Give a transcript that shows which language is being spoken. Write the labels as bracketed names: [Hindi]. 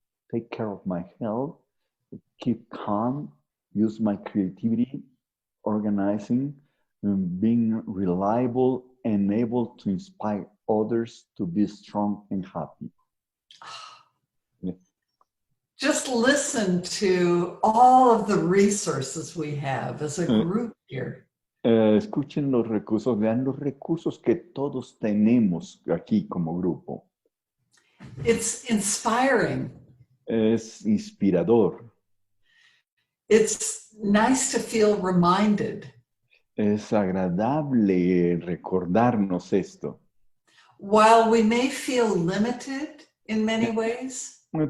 [English] Take care of my health, keep calm, use my creativity, organizing, being reliable and able to inspire others to be strong and happy. Just listen to all of the resources we have as a group here. [Spanish] Escuchen los recursos, vean los recursos que todos tenemos aquí como grupo. [English] It's inspiring. [Spanish] Es inspirador. [English] It's nice to feel reminded. [Spanish] Es agradable recordarnos esto. [English] While we may feel limited in many ways,